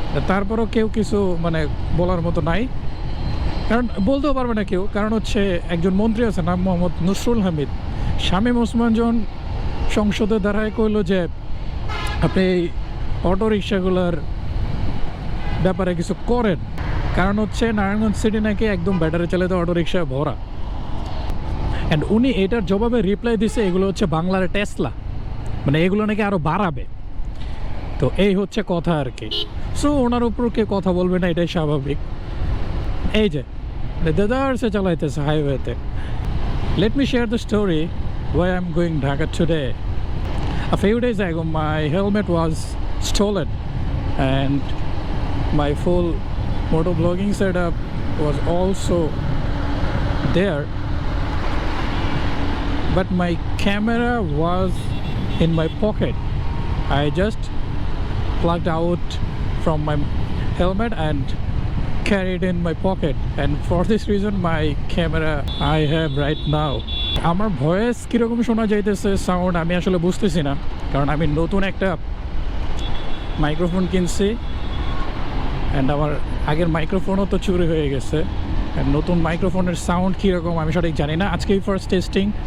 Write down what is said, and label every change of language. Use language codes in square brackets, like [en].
[bn] তারপরও কেউ কিছু মানে বলার মতো নাই, কারণ বলতেও পারবে না কেউ, কারণ হচ্ছে একজন মন্ত্রী আছে নাম মোহাম্মদ নসরুল হামিদ, শামীম ওসমান জন সংসদে দাঁড়ায় কইল যে আপনি এই অটো রিক্সাগুলোর ব্যাপারে কিছু করেন, কারণ হচ্ছে নারায়ণগঞ্জ সিটি নাকি একদম ব্যাটারি চালিত অটো রিক্সা ভরা। অ্যান্ড উনি এটার জবাবে রিপ্লাই দিছে এগুলো হচ্ছে বাংলার টেসলা, মানে এগুলো নাকি আরও বাড়াবে। তো এই হচ্ছে কথা আর কি। সো ওনার উপর কে কথা বলবে না, এটাই স্বাভাবিক। এই যে দেদারসে চালাইতেছে হাইওয়েতে। [en] Let me share the story why I'm going Dhaka today. A few days ago my helmet was stolen and my full motovlogging setup was also there, but my camera was in my pocket. I just plugged out from my helmet and carried in my pocket, and for this reason my camera I have right now. [bn] আমার voice কীরকম শোনা যাইতেছে sound আমি আসলে বুঝতেছি না, কারণ আমি নতুন একটা মাইক্রোফোন কিনছি অ্যান্ড আমার আগের মাইক্রোফোনও তো চুরি হয়ে গেছে। অ্যান্ড নতুন মাইক্রোফোনের সাউন্ড কীরকম আমি সঠিক জানি না, আজকেই ফার্স্ট টেস্টিং।